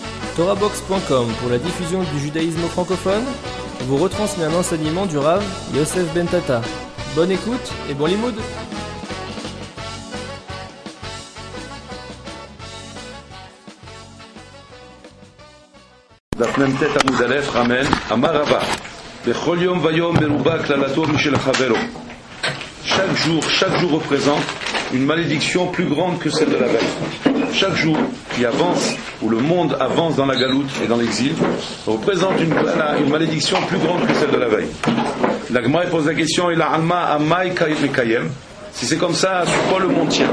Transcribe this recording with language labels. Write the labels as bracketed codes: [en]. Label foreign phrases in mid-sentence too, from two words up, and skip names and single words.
[fr] Torahbox.com pour la diffusion du judaïsme francophone vous retransmet un enseignement du Rav Yosef Ben Tata. Bonne écoute et bon limoud. [he] דף מ"ט עמוד א' רמן אמר רבא בכל יום ויום מרובה קללתו משל חברו. [fr] Chaque jour représente une malédiction plus grande que celle de la veille. Chaque jour qui avance, où le monde avance dans la galoute et dans l'exil, représente une malédiction plus grande que celle de la veille. La Gemara pose la question, si c'est comme ça, sur quoi le monde tient?